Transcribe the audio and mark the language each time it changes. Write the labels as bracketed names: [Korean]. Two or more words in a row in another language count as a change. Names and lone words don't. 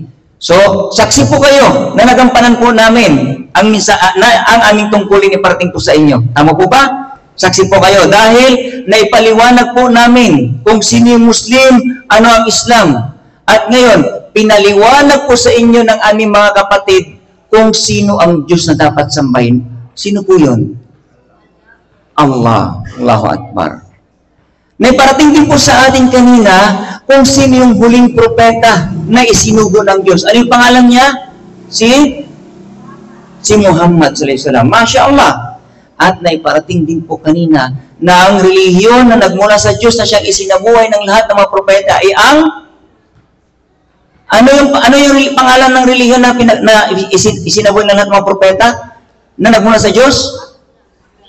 [Filipino] So, saksi po kayo na nagampanan po namin ang aming tungkulin iparating po sa inyo. Tama po ba? Saksi po kayo dahil naipaliwanag po namin kung sino yung Muslim, ano ang Islam. At ngayon, pinaliwanag po sa inyo ng aming mga kapatid kung sino ang Diyos na dapat sambahin. Sino po yun? [Arabic] Allah. الله أكبر. [Filipino] Naiparating din po sa atin kanina kung sino yung huling propeta na isinugo ng Diyos. Ano yung pangalan niya? [Arabic] Si Muhammad صلى الله عليه وسلم. ما شاء الله. [Filipino] At naiparating din po kanina na ang relihiyon na nagmula sa Diyos na siyang isinabuhay ng lahat ng mga propeta ay ang ano yung pangalan ng relihiyon na isinabuhay ng lahat ng mga propeta na nagmula sa Diyos?